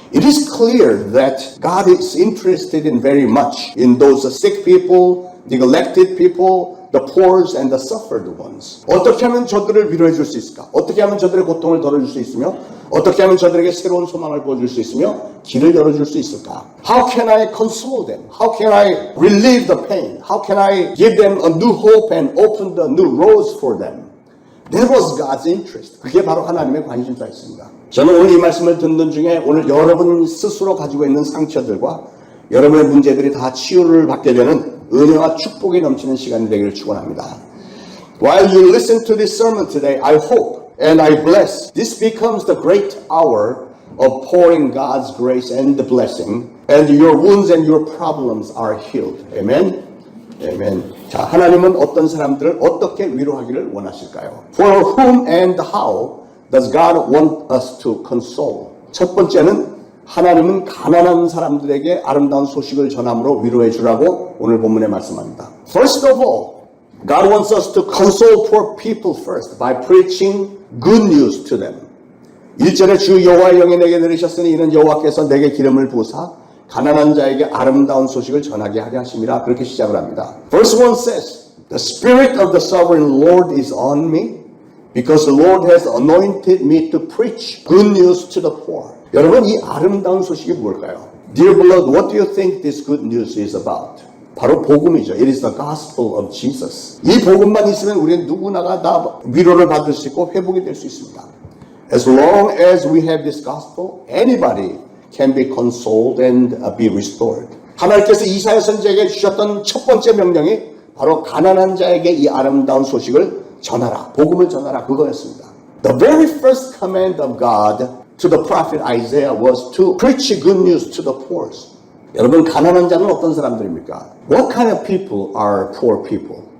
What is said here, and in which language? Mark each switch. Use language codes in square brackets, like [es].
[en] It is clear that God is interested in very much in those sick people, neglected people, the poor and the suffered ones. [ko] 어떻게 하면 저들을 위로해 줄 수 있을까? 어떻게 하면 저들의 고통을 덜어줄 수 있으며 어떻게 하면 저들에게 새로운 소망을 보여줄 수 있으며 길을 열어줄 수 있을까? [en] How can I console them? How can I relieve the pain? How can I give them a new hope and open the new roads for them? That was God's interest. [ko] 그게 바로 하나님의 관심사였습니다. 저는 오늘 이 말씀을 듣는 중에 오늘 여러분 스스로 가지고 있는 상처들과 여러분의 문제들이 다 치유를 받게 되는 은혜와 축복이 넘치는 시간이 되기를 축원합니다. [en] While you listen to this sermon today, I hope and I bless this becomes the great hour of pouring God's grace and the blessing, and your wounds and your problems are healed. Amen. Amen. [ko] 자, 하나님은 어떤 사람들을 어떻게 위로하기를 원하실까요? [en] For whom and how does God want us to console? [ko] 첫 번째는 하나님은 가난한 사람들에게 아름다운 소식을 전함으로 위로해 주라고 오늘 본문에 말씀합니다. [en] First of all, God wants us to console poor people first by preaching good news to them. [ko] 1절에 주 여호와의 영이 내게 내리셨으니 이는 여호와께서 내게 기름을 부으사 가난한 자에게 아름다운 소식을 전하게 하려 하심이라. 그렇게 시작을 합니다. [en] Verse 1 says, The Spirit of the Sovereign Lord is on me because the Lord has anointed me to preach good news to the poor. [ko] 여러분, 이 아름다운 소식이 뭘까요? [en] Dear beloved, what do you think this good news is about? [ko] 바로 복음이죠. [en] It is the gospel of Jesus. [ko] 이 복음만 있으면 우리는 누구나가 다 위로를 받을 수 있고 회복이 될 수 있습니다. [en] As long as we have this gospel, anybody can be consoled and be restored. [ko] 하나님께서 이사야 선지자에게 주셨던 첫 번째 명령이 바로 가난한 자에게 이 아름다운 소식을 전하라, 복음을 전하라, 그거였습니다. [en] The very first command of God to the prophet Isaiah was to preach good news to the poor. [ko] 여러분, 가난한 자는 어떤 사람들입니까? [en] What kind of people are poor people?